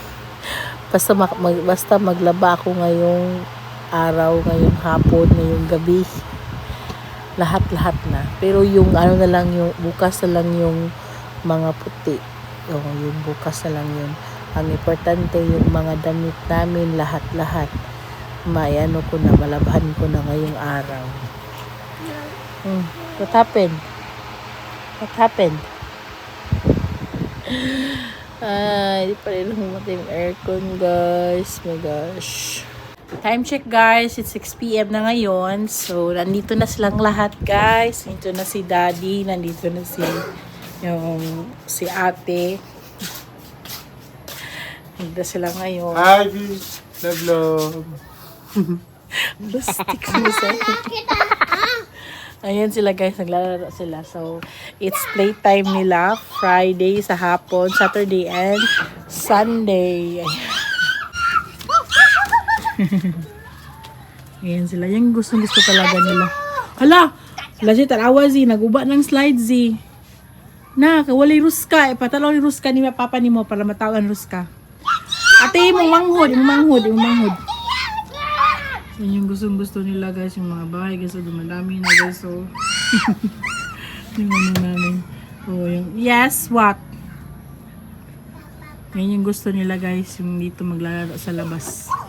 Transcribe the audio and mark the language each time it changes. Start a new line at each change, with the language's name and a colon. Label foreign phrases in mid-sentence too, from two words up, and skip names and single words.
Filipino: Basta maglaba ako ngayong araw, ngayong hapon, ngayong gabi. lahat-lahat na. Pero yung ano na lang, yung bukas na lang yung mga puti. Yung bukas na lang yun. Ang importante yung mga damit namin, lahat-lahat. Ano ko na, malabhan ko na ngayong araw.
English: What happened? What happened?
Filipino: Hindi pa rin humati yung aircon, guys.
English: My gosh. Time check, guys. It's 6 p.m.
Filipino: na ngayon. So, nandito na silang lahat, guys. Nandito na si Daddy. Nandito na si ate. Nandito sila ngayon.
English: Hi, Bis. Love.
Filipino: Plastic sa Ayan sila, guys. Naglalaro sila. So,
English: it's playtime
Filipino: nila. Friday sa hapon, Saturday, and Sunday. Ayan sila. Yung gusto talaga nila. Hala! Lagi tarawa, Z.
Cebuano: Naguba ng slide, Z. Walay ruska. Ipatalaw ni ruska ni papa ni mo para matawan ruska. Ate, imong manghod.
Filipino: Yan yung gusto nila, guys, yung mga bahay, guys, so dumadami na, guys, so yung ano namin, yung
English: yes, what?
Filipino: Yan yung gusto nila, guys, yung dito maglalaro sa labas.